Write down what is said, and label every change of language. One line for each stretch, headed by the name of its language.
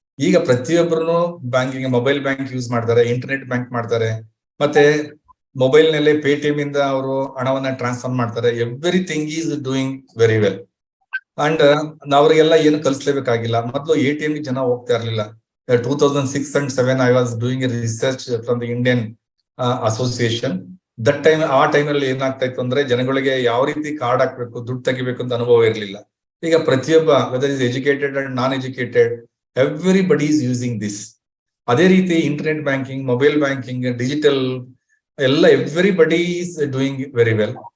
Kannada: ಈಗ ಪ್ರತಿಯೊಬ್ಬರು banking mobile bank use ಮಾಡ್ತಾರೆ, ಇಂಟರ್ನೆಟ್ ಬ್ಯಾಂಕ್ ಮಾಡ್ತಾರೆ, ಮತ್ತೆ ಮೊಬೈಲ್ ನಲ್ಲಿ ಪೇಟಿಎಂ ಇಂದ ಅವರು ಹಣವನ್ನ ಟ್ರಾನ್ಸ್ಫರ್ ಮಾಡ್ತಾರೆ.
English: Everything is doing very well. And
Kannada: ಅವ್ರಿಗೆಲ್ಲ ಏನು ಕಲಿಸ್ಲೇಬೇಕಾಗಿಲ್ಲ. ಮೊದಲು ATM ಜನ ಹೋಗ್ತಾ ಇರ್ಲಿಲ್ಲ.
English: 2006 and 2007 I was doing a research from the Indian association. That time
Kannada: ಆ ಟೈಮಲ್ಲಿ ಏನಾಗ್ತಾ ಇತ್ತು ಅಂದ್ರೆ ಜನಗಳಿಗೆ ಯಾವ ರೀತಿ ಕಾರ್ಡ್ ಹಾಕ್ಬೇಕು, ದುಡ್ಡು ತೆಗಿಬೇಕು ಅಂತ ಅನುಭವ ಇರಲಿಲ್ಲ. ಈಗ ಪ್ರತಿಯೊಬ್ಬ
English: Whether is educated and non educated, everybody is using this.
Kannada: ಅದೇ ರೀತಿ
English: Internet banking, mobile banking, digital ಎಲ್ಲ everybody is doing very well.